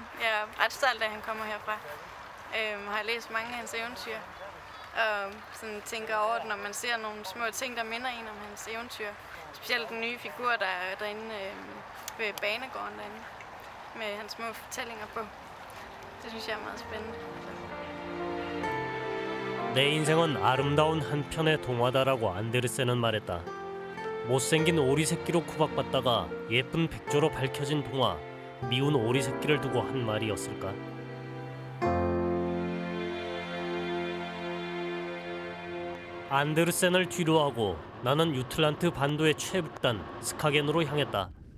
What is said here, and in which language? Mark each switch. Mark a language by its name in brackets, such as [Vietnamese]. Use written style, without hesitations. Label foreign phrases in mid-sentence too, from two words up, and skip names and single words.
[Danish] Jeg er ret stolt af, at han kommer herfra. Har læst mange af hans eventyr. Og sådan tænker over det, når man ser nogle små ting, der minder en om hans eventyr. Specielt den nye figur, der er derinde ved banegården derinde. Med hans små fortællinger på. Det synes jeg er meget spændende. [Korean] 내 인생은 아름다운 한 편의 동화다라고 안데르센은 말했다. 못생긴 오리 새끼로 구박받다가 예쁜 백조로 밝혀진 동화, 미운 오리 새끼를 두고 한 말이었을까? 안데르센을 뒤로하고 나는 유틀란트 반도의 최북단 스카겐으로 향했다.